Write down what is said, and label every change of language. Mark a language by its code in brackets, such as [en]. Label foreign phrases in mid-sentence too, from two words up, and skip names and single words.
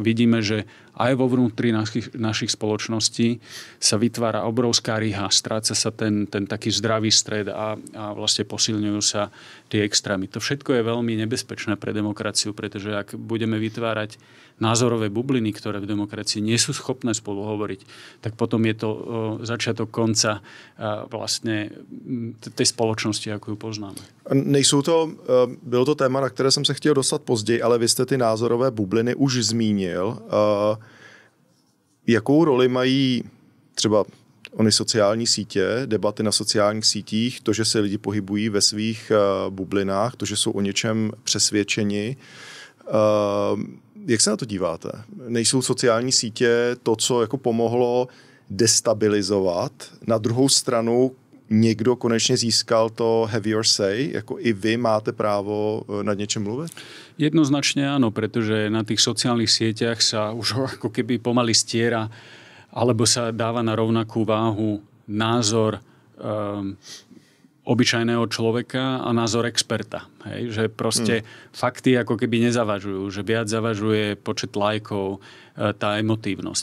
[sk] Vidíme, že aj vo vnútri našich spoločností sa vytvára obrovská ryha, stráca sa ten taký zdravý stred a vlastne posilňujú sa tie extrémy. To všetko je veľmi nebezpečné pre demokraciu, pretože ak budeme vytvárať názorové bubliny, ktoré v demokracii nie sú schopné spolu hovoriť, tak potom je to začiatok konca vlastne tej spoločnosti, ako ju poznáme. [cs] Bylo to téma, na které jsem se chtěl dostat později, ale vy jste ty názorové bubliny už zmínil. Jakou roli mají třeba ony sociální sítě, debaty na sociálních sítích, to, že se lidi pohybují ve svých bublinách, to, že jsou o něčem přesvědčeni. Jak se na to díváte? Nejsou sociální sítě to, co jako pomohlo destabilizovat? Na druhou stranu někdo konečně získal to [en] have your say? [cs] Jako i vy máte právo nad něčem mluvit? [sk] Jednoznačne áno, pretože na tých sociálnych sieťach sa už ako keby pomaly stiera alebo sa dáva na rovnakú váhu názor obyčajného človeka a názor experta. Hej? Že proste fakty ako keby nezavažujú, že viac zavažuje počet lajkov, tá emotívnosť.